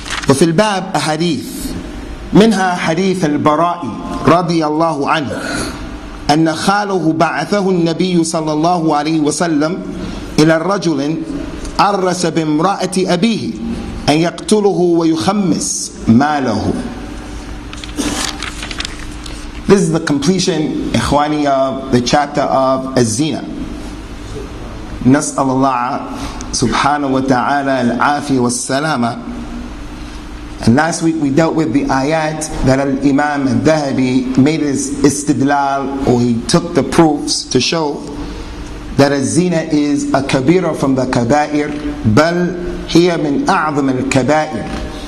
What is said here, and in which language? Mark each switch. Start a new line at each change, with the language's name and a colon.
Arabic: وفي الباب أحاديث، منها حديث البراء رضي الله عنه أن خاله بعثه النبي صلى الله عليه وسلم إلى الرجل عرس بامرأة أبيه أن يقتله ويخمس ماله.
English: This is the completion, ikhwani, of the chapter of Zina.
Arabic: نسأل الله سبحانه وتعالى العافية والسلامة.
English: And last week we dealt with the ayat that al-Imam al-Dhahabi made his istidlal, or he took the proofs to show that zina is a kabira from the kaba'ir,
Arabic: bal hiya min a'zam al-kaba'ir.